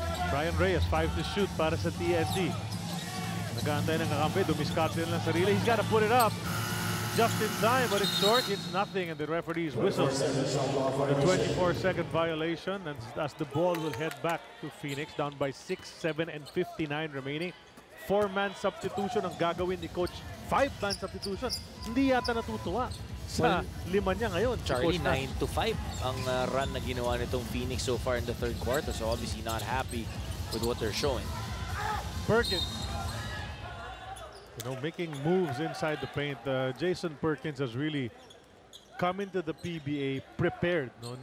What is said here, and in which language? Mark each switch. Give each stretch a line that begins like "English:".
Filipino: Brian Reyes,
English: 5 to shoot
Filipino: para sa TNT. Nag-aantay ng kakampi, dumiskarte lang sarili.
English: He's got to put it up. Just in time, but it's short. It's nothing, and the referee's whistle. The 24-second violation, and as the ball will head back to Phoenix, down by 6, 7, and 59 remaining.
Filipino: 4-man substitution ang gagawin ni Coach. 5-man substitution. Hindi yata natutuwa sa lima niya ngayon.
English: Charlie, 9-5 ang run na ginawa nitong Phoenix so far in the third quarter, so obviously not happy with what they're showing. Perkins. You know, making moves inside the paint. Jason Perkins has really come into the PBA prepared, no?